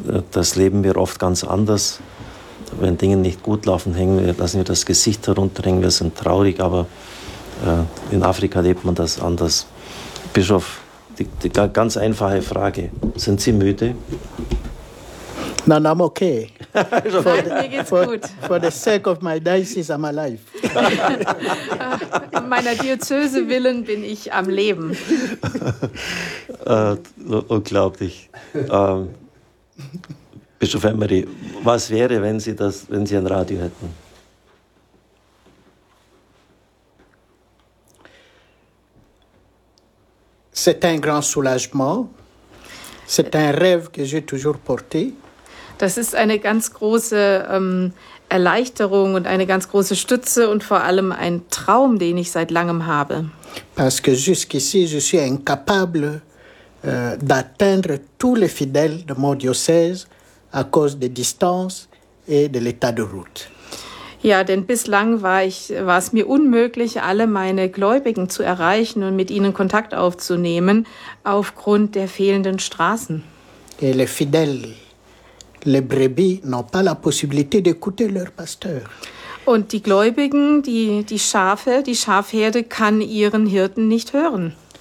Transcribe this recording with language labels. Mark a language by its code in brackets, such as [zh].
[de] Das leben wir oft ganz anders. Wenn Dinge nicht gut laufen, hängen wir, lassen wir das Gesicht herunterhängen, wir sind traurig, aber in Afrika lebt man das anders. Bischof, die ganz einfache Frage, sind Sie müde? Nein, [en] I'm okay. [de] Mir geht's gut. [en] For the sake of my diocese, I'm alive. [de] Meiner Diözese willen bin ich am Leben. Unglaublich. Bischof Emery, was wäre, wenn Sie ein Radio hätten? [fr] C'est un grand soulagement. C'est un rêve que j'ai toujours porté. [de] Das ist eine ganz große Erleichterung und eine ganz große Stütze und vor allem ein Traum, den ich seit langem habe. [fr] Parce que jusqu'ici, je suis incapable d'atteindre tous les fidèles de mon diocèse à cause des distances et de l'état de route. [de] Ja, denn bislang war es mir unmöglich, alle meine Gläubigen zu erreichen und mit ihnen Kontakt aufzunehmen aufgrund der fehlenden Straßen. [fr] Et les fidèles. Les brebis n'ont pas la possibilité d'écouter leur pasteur. [de] Und die Gläubigen, die Schafe, die Schafherde kann ihren Hirten nicht hören.